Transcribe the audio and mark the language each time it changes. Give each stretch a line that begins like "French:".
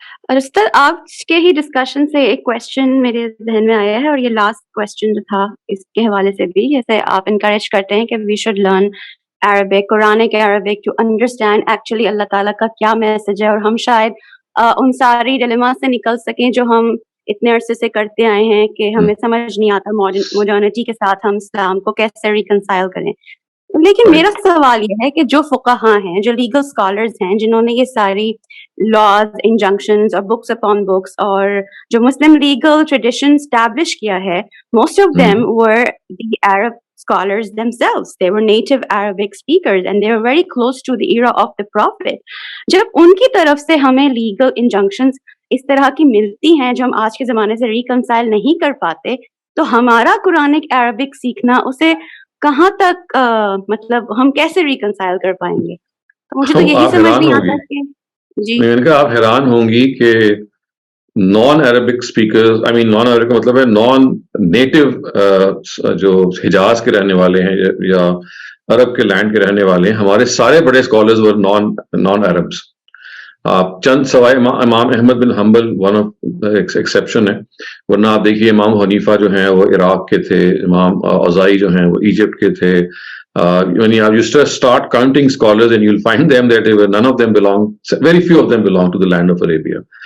Hindi: और उस्ताद आज के ही डिस्कशन से एक क्वेश्चन मेरे जहन में आया है और ये लास्ट क्वेश्चन जो था इसके हवाले से भी, जैसे आप इनकरेज करते हैं कि
English: we should learn Arabic,
Hindi: Quranic Arabic to understand actually अल्लाह ताला का क्या मैसेज है, और हम शायद उन सारी डिलेमा से निकल सकें जो हम इतने अरसे से करते आए हैं कि हमें समझ नहीं आता मॉडर्निटी के साथ हम इस्लाम को कैसे रिकंसाइल करें. लेकिन मेरा सवाल ये है कि जो फुक़हा हैं, जो लीगल स्कॉलर्स हैं, जिन्होंने ये सारी लॉज, इंजंक्शंस और बुक्स अपॉन बुक्स और जो मुस्लिम लीगल ट्रेडिशन स्टैब्लिश किया है,
English: Most of them were the Arab scholars themselves. They were native Arabic speakers and they were very close to the era of the Prophet.
Hindi: जब उनकी तरफ से हमें legal injunctions इस तरह की मिलती हैं जो हम आज के ज़माने से reconcile नहीं कर पाते, तो हमारा कुरानिक अरबिक सीखना उसे कहाँ तक मतलब हम कैसे reconcile कर पाएंगे? तो मुझे तो यही समझ नहीं आता कि जी. मैंने कहा आप हैरान होंगी कि non Arabic speakers, I mean non Arabic का मतलब है नॉन नेटिव जो हिजाज के रहने वाले हैं या अरब के लैंड के रहने वाले हैं, हमारे सारे बड़े स्कॉलर्स वर नॉन अरब्स. आप चंद सवाए इमाम अहमद बिन हम्बल वन ऑफ एक्सेप्शन है, वरना आप देखिए इमाम हनीफा जो हैं वो इराक के थे, इमाम औज़ाई जो हैं वो इजिप्ट के थे.
English: When you start counting scholars and you'll find them that none of them belong, very few of them belong to the land of Arabia.